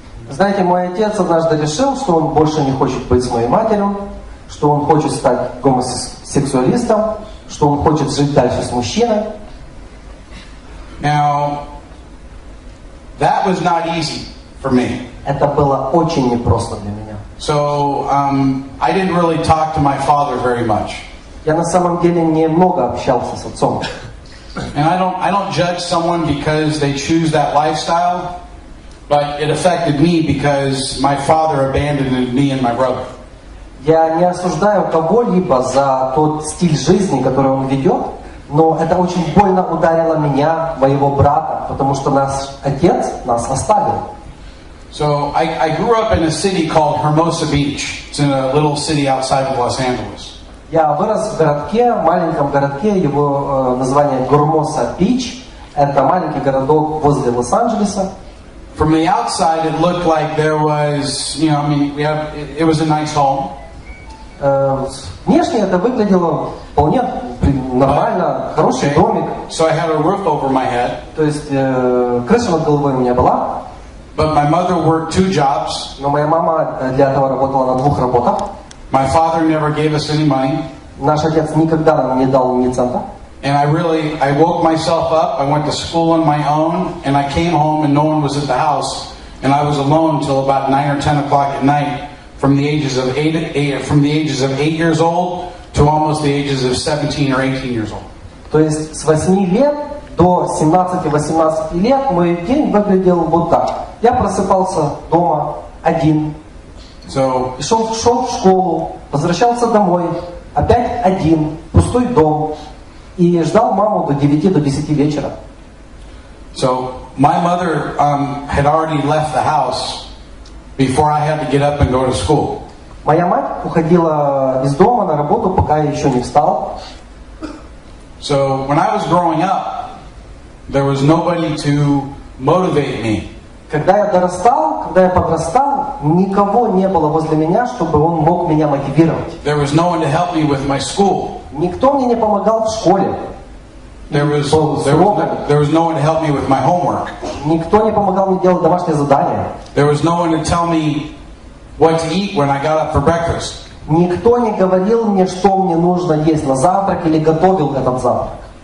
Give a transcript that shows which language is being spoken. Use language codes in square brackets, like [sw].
[ru] Знаете, мой отец однажды решил, что он больше не хочет быть с моей матерью, что он хочет стать гомосексуалистом, что он хочет жить дальше с мужчиной. [en] Now, that was not easy for me. [ru] Это было очень непросто для меня. [en] So I didn't really talk to my father very much. [ru] Я на самом деле немного общался с отцом. [en] And I don't judge someone because they choose that lifestyle, but it affected me because my father abandoned me and my brother. [ru] Я не осуждаю кого-либо за тот стиль жизни, который он ведет, но это очень больно ударило меня, моего брата, потому что наш отец нас оставил. [en] So I grew up in a city called Hermosa Beach. It's in a little city outside of Los Angeles. [ru] Я вырос в городке, маленьком городке, его название Гормоса Бич. Это маленький городок возле Лос-Анджелеса. [en] From the outside, it looked like there was, it was a nice home. [ru] Внешне это выглядело вполне нормально, хороший домик. [en] So I had a roof over my head. [ru] То есть крыша над головой у меня была. [en] But my mother worked 2 jobs. [ru] Но моя мама для этого работала на 2 работах. [en] My father never gave us any money. [ru] Наш отец никогда нам не дал ни цента. [en] And I woke myself up, I went to school on my own, and I came home and no one was at the house. And I was alone until about 9 or 10 o'clock at night, from the ages of 8 years old to almost the ages of 17 or 18 years old. [ru] То есть с 8 лет до 17-18 лет мой день выглядел вот так. Я просыпался дома один, шел в школу, возвращался домой, опять один, пустой дом, и ждал маму до 9-10 вечера. [en] So my mother had already left the house before I had to get up and go to school. [ru] Моя мать уходила из дома на работу, пока я еще не встал. [en] So when I was growing up, there was nobody to motivate me. [ru] Когда я подрастал, никого не было возле меня, чтобы он мог меня мотивировать. [en] There was no one to help me with my school. [ru] Никто мне не помогал в школе. [en] There was no one to help me with my homework. [ru] Никто не помогал мне делать домашние задания. [en] There was no one to tell me what to eat when I got up for breakfast. [ru] Никто не говорил мне, что мне нужно есть на завтрак или готовил этот завтрак.